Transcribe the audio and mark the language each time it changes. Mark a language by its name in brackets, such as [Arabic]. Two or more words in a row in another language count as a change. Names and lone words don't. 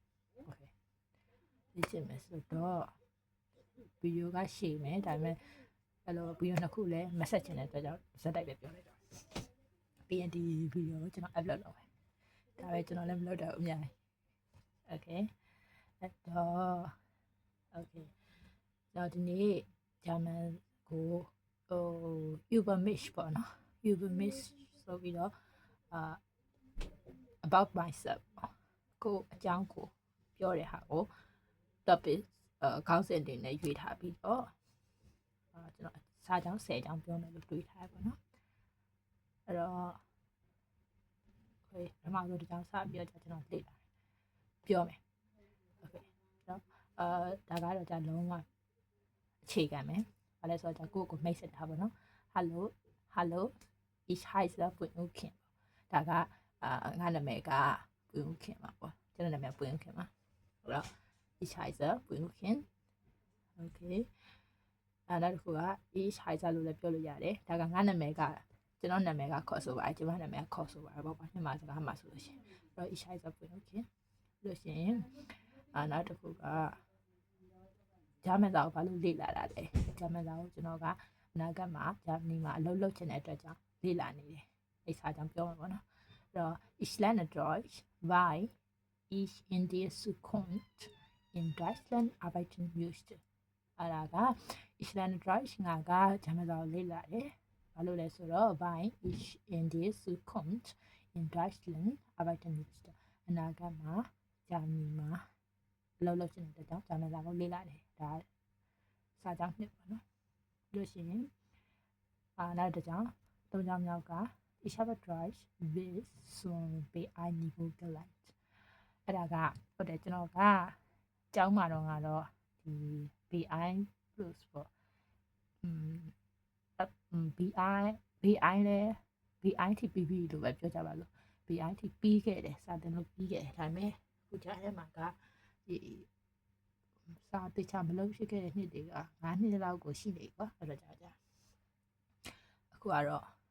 [Burmese] လေ့ကျင့်မယ်ဆိုတော့ဗီဒီယိုကရှည်မယ်ဒါပေမဲ့အဲ့လိုဗီဒီယိုနှစ်ခုလည်းမဆက်ချင်တဲ့အတွက်ကြောင့်ဇက်တိုက်ပဲပြောလိုက်တော့ပြီးရင်ဒီဗီဒီယိုကိုကျွန်တော် upload လုပ်မယ်ဒါပဲကျွန်တော်လည်းမလုပ်တော့ဘူးအများကြီး okay အဲ့တော့ okay တော့ဒီနေ့ဂျာမန်ကိုÜbermisch ပေါ့နော် Übermisch ဆိုပြီးတော့ [English] about myself [Burmese] ကိုအကြောင်းကိုပြောတဲ့ဟာကို topic ခေါင်းစဉ်တွေနဲ့ရွေးထားပြီးတော့ ကျွန်တော်စာကြောင်း10ကြောင်းပြောမယ်လို့တွေးထားပါတော့အဲ့တော့ပထမဆုံးဒီကြောင်းစပြီးတော့ကျွန်တော်လေ့လာပြောမယ်โอเคနော်ဒါကတော့じゃလုံးဝအခြေခံမယ်ဘာလဲဆိုတော့ကိုယ့်ကိုမိတ်ဆက်ထားပါတော့ hello [German] ich heiße [Burmese] ပွင့်ဦးခင်ဒါကငါနာမည်ကပွ င့်ဦးခင်ပါပေါ့ကျွန်တော်နာမည်ပွင့်ဦးခင်ပါဟုတ်လား [German] ich heiße [Burmese] ပွင့်ဦးခင် okay နောက်တစ်ခုက [German] ich heiße [Burmese] လို့လည်းပြောလို့ရတယ်ဒါကငါနာမည်ကကျွန်တော်နာမည်ကခေါ်ဆိုပါကျွန်မနာမည်ကခေါ်ဆိုပါပေါ့မြန်မာစကားမှာဆိုလို့ရှိရင်အဲ့တော့ [German] ich heiße [Burmese] ပွင့်ဦးခင်လို့ရှိရင် နောက်တစ်ခုကဂျာမန်စာကိုဘာလို့လေ့လာတာလဲဂျာမန်စာကိုကျွန်တော်ကအနာဂတ်မှာဂျာမနီမှာအလုပ်လုပ်ချင်တဲ့အတွက်ကြောင့်လေ့လာနေတယ် အဲ့စာကြောင့်ပြောမှာပေါ့နော်အဲ့တော့ [German] ich lerne Deutsch weil ich in der Zukunft in Deutschland arbeiten möchte [Burmese] အဲ့ဒါက [German] ich lerne Deutsch [Burmese] ငါကဂျာမန်စာကိုလေ့လာတယ်ဘာလို့လဲဆိုတော့ [German] weil ich in der Zukunft in Deutschland arbeiten möchte [Burmese] အနာဂတ်မှာဂျာမနီမှာလောက်ချင်တဲ့ကြောင့်ဂျာမန်စာကိုလေ့လာတယ်ဒါစာကြောင်းနှစ်ပေါ့နော်လို့ရှိရင်နောက်တစ်ကြောင်းသုံးကြောင်းမြောက်က [German] ich habe Deutsch bis zum B1 niveau gelernt [Burmese] အဲ့ဒါကဟုတ်တယ်ကျွန်တော်က ကျောင်းမှာတော့ဒီ B1 plus ပေါ့ BI လဲ BI ထိပြီးပြီလို့ပဲပြောကြပါလို့ BI ထိပြီးခဲ့တယ်စာတင်လို့ပြီးခဲ့တယ်ဒါပေမဲ့ခုကြားထဲမှာကဒီစာတေချာမလုပ်ဖြစ်ခဲ့တဲ့နှစ်တွေက9နှစ်လောက်ကိုရှိနေကွာအဲ့တော့ကြာအခုကတော့